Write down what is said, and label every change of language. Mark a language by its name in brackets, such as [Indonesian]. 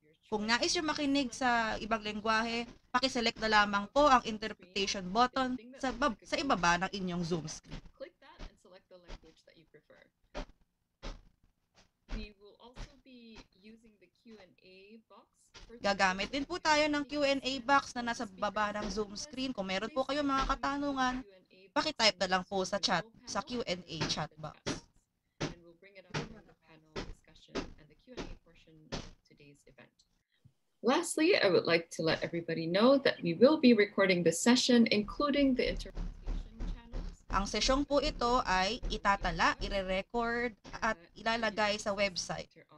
[Filipino] Kung nais nyo makinig sa ibang lengguahe, pakiselect na lamang po ang interpretation button sa ibaba ng inyong Zoom screen. [English] Click that and select the language that you prefer. We will also be using the Q&A box. [Filipino] Gagamit din po tayo ng Q&A box na nasa baba ng Zoom screen. Kung meron po kayo mga katanungan, pakitype na lang po sa Q&A chat box. [English] And we'll bring it up in the panel discussion and the Q&A portion of today's event. Lastly, I would like to let everybody know that we will be recording this session, including the interpretation channels. [Filipino] Ang sesyong po ito ay itatala, ire-record at ilalagay sa website.